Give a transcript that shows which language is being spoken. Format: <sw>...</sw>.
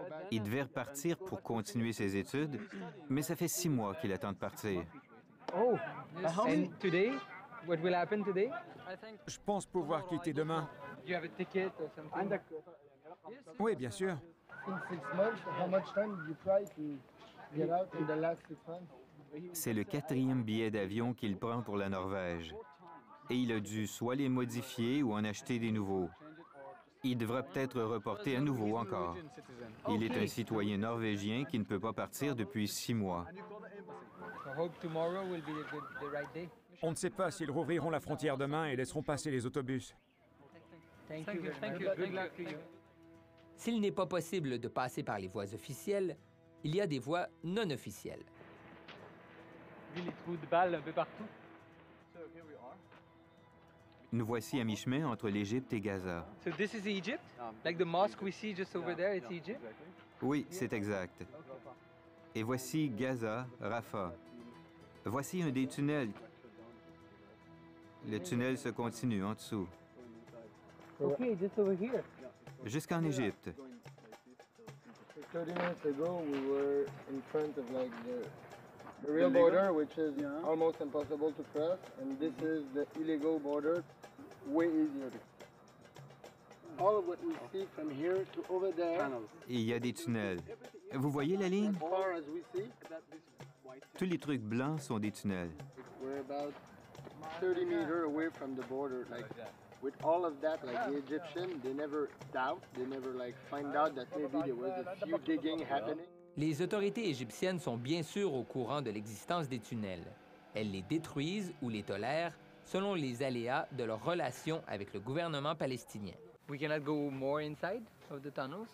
<fr>Il devait repartir pour continuer ses études, mais ça fait 6 mois qu'il attend de partir.</fr> <en>Oh, and today? What will happen today?</en> <fr>Je pense pouvoir quitter demain.</fr> <en>Do you have a ticket or something?</en> <fr>Oui, bien sûr.</fr> <en>In 6 months, how much time did you try to get out in the last 6 months?</en> <fr>C'est le 4e billet d'avion qu'il prend pour la Norvège. Et il a dû soit les modifier ou en acheter des nouveaux. Il devra peut-être reporter à nouveau encore. Il est un citoyen norvégien qui ne peut pas partir depuis 6 mois. On ne sait pas s'ils rouvriront la frontière demain et laisseront passer les autobus.</fr> <en>Thank you. Good luck to you.</en> <fr>S'il n'est pas possible de passer par les voies officielles, il y a des voies non officielles. Les trous de balles un peu partout. Nous voici à mi-chemin entre l'Égypte et Gaza.</fr> <en>So this is Egypt? Like the mosque we see just over there, it's Egypt?</en> <fr>Oui, c'est exact. Et voici Gaza, Rafah. Voici un des tunnels. Le tunnel se continue en dessous.</fr> <en>Okay, just over here.</en> <fr>Jusqu'en Égypte.</fr> <en>30 minutes ago, we were in front of like the real border, which is almost impossible to cross, and this is the illegal border, way easier. All of what we see from here to over there,</en> <fr>Et il y a des tunnels. Vous voyez la ligne?</fr> <en>as far as we see,</en> <fr>Tous les trucs blancs sont des tunnels.</fr> <en>we're about 30 meters away from the border. Like with all of that, like the Egyptians, they never doubt, they never like find out that maybe there was a few digging happening.</en> <fr>Les autorités égyptiennes sont bien sûr au courant de l'existence des tunnels. Elles les détruisent ou les tolèrent selon les aléas de leur relation avec le gouvernement palestinien.</fr> <en>We cannot go more inside of the tunnels?</en>